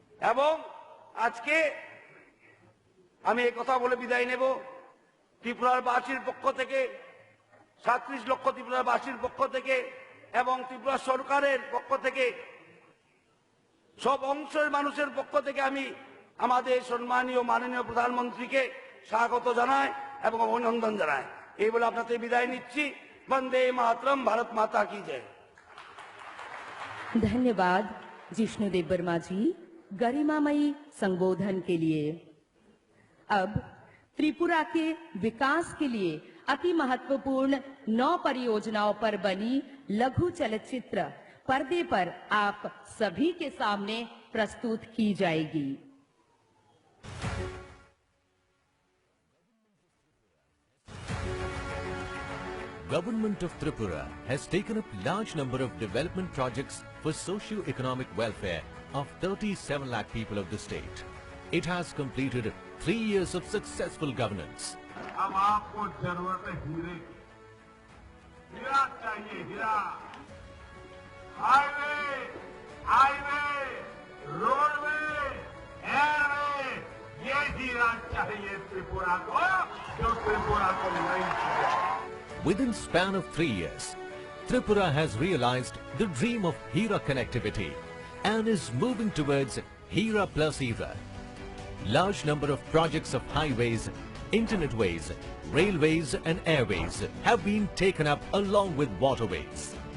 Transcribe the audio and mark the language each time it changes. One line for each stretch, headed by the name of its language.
Bangla: এবং আজকে আমি এই কথা বলে বিদায় নেব, ত্রিপুরার বাসীর পক্ষ থেকে 37 লক্ষ ত্রিপুরার বাসীর পক্ষ থেকে এবং ত্রিপুরা সরকারের পক্ষ থেকে সব অংশের মানুষের পক্ষ থেকে আমি আমাদের সম্মানীয় মাননীয় প্রধানমন্ত্রীকে স্বাগত জানাই এবং অভিনন্দন জানাই। এই বলে আপনাদের বিদায় নিচ্ছি।
Hindi: বন্দে मातरम, भारत माता की जय। धन्यवाद जिष्णु देव वर्मा जी गरिमामयी संबोधन के लिए। अब त्रिपुरा के विकास के लिए अति महत्वपूर्ण 9 परियोजनाओं पर बनी लघु चलचित्र पर्दे पर आप सभी के सामने प्रस्तुत की जाएगी।
English: Government of Tripura has taken up large number of development projects for socio-economic welfare of 37 lakh people of the state. It has completed 3 years of successful governance.
Hindi: अब आपको जरूरत है हीरे की। हीरा चाहिए, हीरा। हाईवे, हाईवे, रोडवे, एयरवे, ये हीरा चाहिए त्रिपुरा को, जो त्रिपुरा को नहीं चाहिए।
English: Within span of 3 years, Tripura has realized the dream of Hira connectivity and is moving towards Hira plus era. Large number of projects of highways, internetways, railways and airways have been taken up along with waterways.